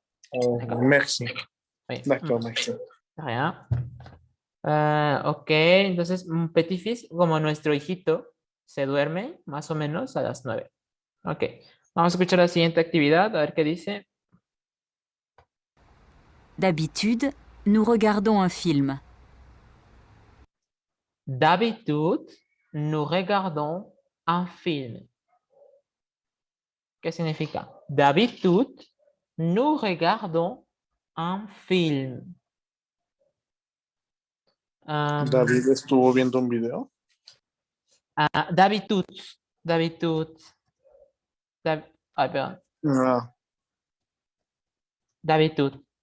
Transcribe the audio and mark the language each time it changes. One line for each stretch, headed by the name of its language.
French: Oh, D'accord. merci. Oui. D'accord, merci. Rien.
Spanish: Ok, entonces un petit-fils, como nuestro hijito, se duerme más o menos a las 9. Ok, vamos a escuchar la siguiente actividad, a ver qué dice.
French: D'habitude, nous regardons un film. D'habitude, nous regardons un film. ¿Qué significa? D'habitude, nous regardons un film.
Spanish: David estuvo viendo un video.
French: D'habitude, d'habitude.
Spanish: Ay, perdón. Ah,
French: D'habitude.